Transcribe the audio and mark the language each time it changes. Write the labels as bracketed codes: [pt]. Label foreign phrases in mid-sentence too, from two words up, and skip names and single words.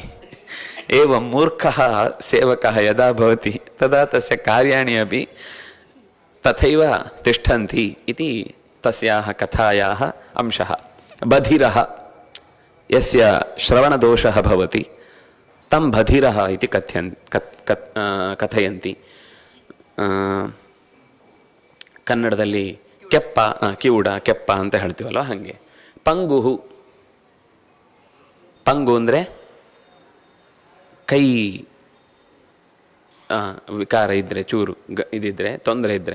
[sa] एवं मूर्खः सेवकः यदा भवति तदा तस्य कार्याणि अपि तथैव तिष्ठन्ति इति तस्याः कथायाः अंशः। बधिरः यस्य श्रवणदोषः भवति तं बधिरः इति कथयन्ति। [kn] ಕನ್ನಡದಲ್ಲಿ ಕೆಪ್ಪ, ಕಿವುಡ, ಕೆಪ್ಪ ಅಂತ ಹೇಳ್ತೀವಲ್ವ ಹಾಗೆ. ಪಂಗುಹು, ಪಂಗು ಅಂದರೆ ಕೈ ವಿಕಾರ ಇದ್ದರೆ, ಚೂರು ಇದಿದ್ರೆ, ತೊಂದರೆ ಇದ್ದರೆ.